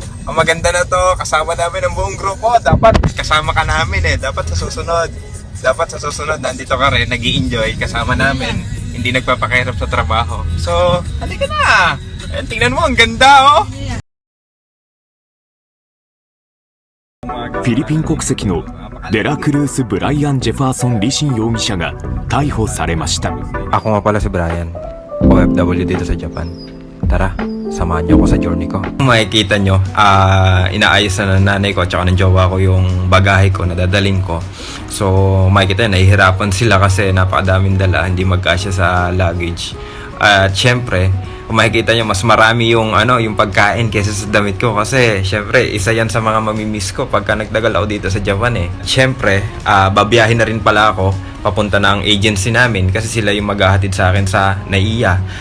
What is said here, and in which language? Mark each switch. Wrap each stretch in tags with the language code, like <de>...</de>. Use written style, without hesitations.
<tl>Ang maganda na to, kasama namin ang buong grupo. Dapat kasama ka namin Dapat sa susunod, nandito ka rin, nag-i-enjoy, kasama namin. Hindi nagpapakahirap sa trabaho. So, halika na! Ayan, tingnan mo, ang ganda oh!</tl> <ja>フィリピン国籍のデラクルース・ブライアン・ジェファーソン・リシン容疑者が逮捕されました。</ja> <tl>Ako nga pala si Brian, OFW dito sa Japan. Tara, samahan niyo ako sa journey ko. Makikita nyo, inaayos na ng nanay ko at saka ng jowa ko yung bagahe ko na dadalhin ko. So, makikita nyo, nahihirapan sila kasi napakadaming dala, hindi magkasya sa luggage. At syempre, kung makikita nyo, mas marami yung pagkain kaysa sa damit ko kasi syempre isa yan sa mga mamimiss ko pagka nagtagal ako dito sa Japan Syempre, babiyahin na rin pala ako papunta ng agency namin kasi sila yung maghahatid sa akin sa NAIA.</tl>